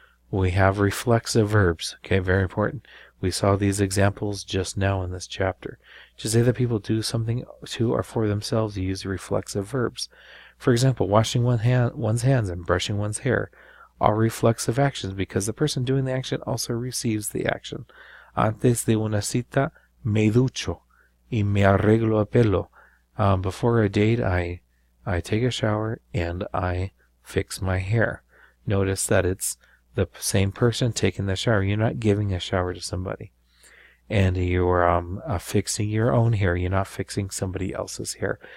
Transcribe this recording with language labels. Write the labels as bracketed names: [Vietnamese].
[English] We have reflexive verbs. Okay, very important. We saw these examples just now in this chapter. To say that people do something to or for themselves, you use reflexive verbs. For example, washing one's hands and brushing one's hair are reflexive actions because the person doing the action also receives the action. [Spanish] Antes de una cita, me ducho y me arreglo el pelo. [English] Before a date, I take a shower and I fix my hair. Notice that it's the same person taking the shower. You're not giving a shower to somebody. And you're fixing your own hair. You're not fixing somebody else's hair.